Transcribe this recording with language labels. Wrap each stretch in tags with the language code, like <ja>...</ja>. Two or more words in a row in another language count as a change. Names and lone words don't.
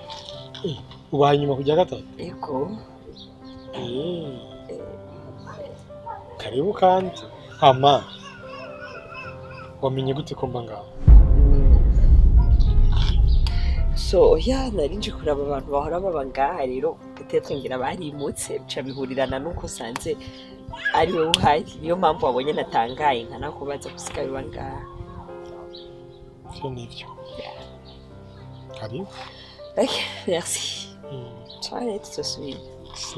<rn>Uba nyuma kujya gatatu? Ego. Karibu kandi. Hama wamenye gute ko mba ngaha? So narinje kuraba abantu bahora baba ngaha rero peut-être ngira barimutse bica bihurirana nuko sanze ari we uhari, niyo mpamvu wabonye natangaye nkanakubaza gusigaye biba ngaha.</rn> <sw>Sio nivyo. Karibu.</sw> <fr>Okay, merci. Soirée tout de suite. Ça.</fr>